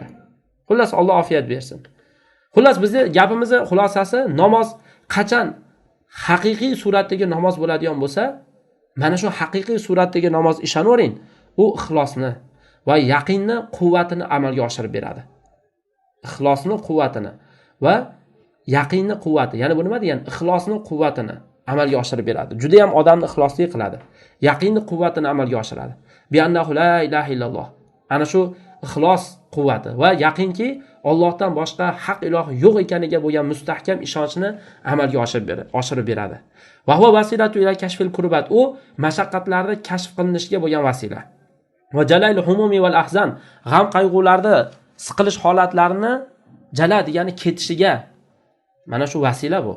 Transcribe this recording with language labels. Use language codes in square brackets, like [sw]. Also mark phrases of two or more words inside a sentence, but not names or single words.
[uz] Xullas Alloh ofiyat bersin. Xullas bizni gapimizning xulosasi namoz qachon haqiqiy suratdagi namoz bo'ladigan bo'lsa, mana shu haqiqiy suratdagi namoz ishonavering, u ixlosni va yaqinni quvvatini amalga oshirib beradi. Ixlosni quvvatini va yaqinni quvvati, ya'ni bu nima degani? Ixlosni quvvatini amalga oshirib beradi. Juda ham odamni ixlosli qiladi. Yaqinni quvvatini amalga oshiradi. [ar] بأنه لا إله إلا الله. [uz] Ana shu ixlos quvvati va yaqinki Allohdan boshqa haq iloh yo'q ekaniga bo'lgan mustahkam ishonchni amalga oshirib beradi. [ar] وهو وسيلة إلى كشف الكربات. [uz] U mashaqqatlarni kashf qilinishiga bo'lgan vasila. [ar] وجلاء الهموم والأحزان, [uz] g'am qayg'ularda siqilish holatlarini jala degani ketishiga mana shu vasila bu.